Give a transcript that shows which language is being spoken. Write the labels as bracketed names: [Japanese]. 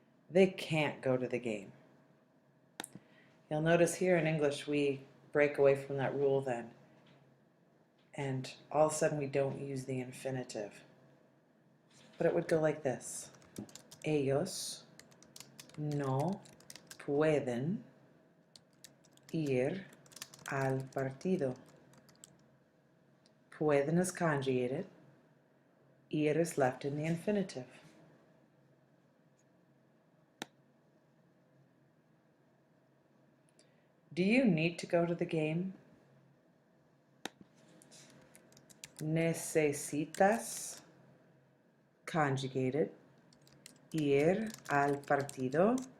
[English] They can't go to the game. You'll notice here in English we break away from that rule then. And all of a sudden we don't use the infinitive. But it would go like this. [Spanish] Ellos no pueden ir al partido. [English] Pueden is conjugated. Ir is left in the infinitive. Do you need to go to the game? [Spanish] Necesitas, conjugated, ir al partido.